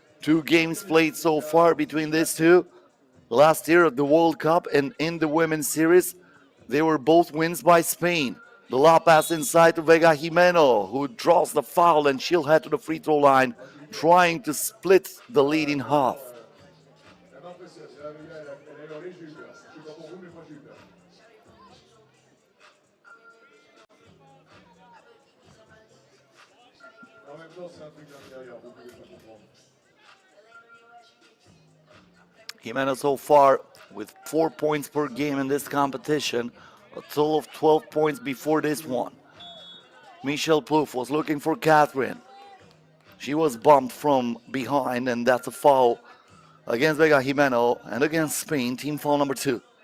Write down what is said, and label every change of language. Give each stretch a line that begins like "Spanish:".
English: 2 games played so far between these two. Last year at the World Cup and in the Women's Series, they were both wins by Spain. The lob pass inside to Vega Jimeno, who draws the foul, and she'll head to the free throw line, trying to split the lead in half.
French: Elle m'impressionne, elle est hurlée, j'ai eu peur. Je sais pas pour vous, mais moi j'ai eu peur. En même temps, c'est un truc d'intérieur, vous pouvez pas comprendre.
English: Jimeno so far with 4 points per game in this competition, a total of 12 points before this one. Michel Plouffe was looking for Catherine. She was bumped from behind, and that's a foul against Vega Jimeno and against Spain, team foul number 2.